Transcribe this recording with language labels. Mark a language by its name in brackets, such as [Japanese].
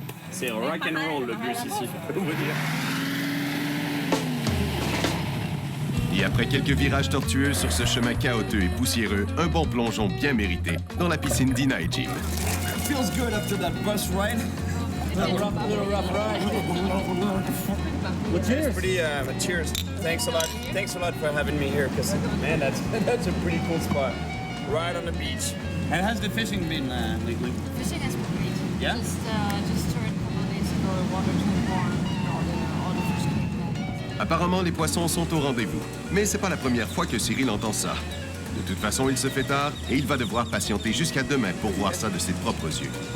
[French] C'est rock and roll le bus ici, je peux vous dire. Et après quelques virages tortueux sur ce chemin chaotique et poussiéreux, un bon plongeon bien mérité dans la piscine d'Ina et Jim. [English] Feels good after that bus ride. Little rough ride. Well, cheers. Pretty, cheers. Thanks a lot. Thanks a lot for having me here, because man, that's a pretty cool spot. Right on the beach. And how's the fishing been lately? Fishing has been great. Yeah? Just started a couple of days ago. The water turned warm. All the fish came. [French] Apparemment, les poissons sont au rendez-vous. Mais c'est pas la première fois que Cyril entend ça. De toute façon, il se fait tard et il va devoir patienter jusqu'à demain pour voir ça de ses propres yeux.